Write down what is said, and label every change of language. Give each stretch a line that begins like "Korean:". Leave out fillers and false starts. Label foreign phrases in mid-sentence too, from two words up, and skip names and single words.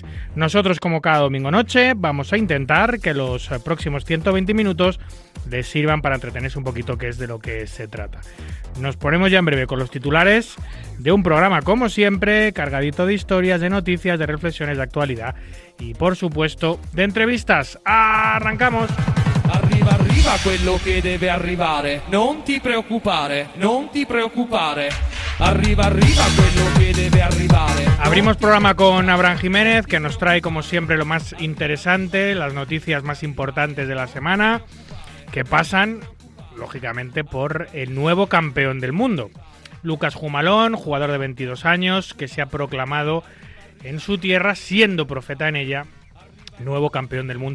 Spanish: Nosotros, como cada domingo noche, vamos a intentar que los próximos 120 minutos les sirvan para entretenerse un poquito, que es de lo que se trata. Nos ponemos ya en breve con los titulares de un programa, como siempre, cargadito de historias, de noticias, de reflexiones, de actualidad y, por supuesto, de entrevistas. ¡Arrancamos!
Italian: Arriva, arriva quello che deve arrivare. Non ti preoccupare, non ti preoccupare. Arriva, arriva quello che debe arrivare.
Spanish: Abrimos programa con Abraham Jiménez, que nos trae, como siempre, lo más interesante, las noticias más importantes de la semana, que pasan, lógicamente, por el nuevo campeón del mundo. Lucas Humalón, jugador de 22 años, que se ha proclamado en su tierra, siendo profeta en ella, nuevo campeón del mundo.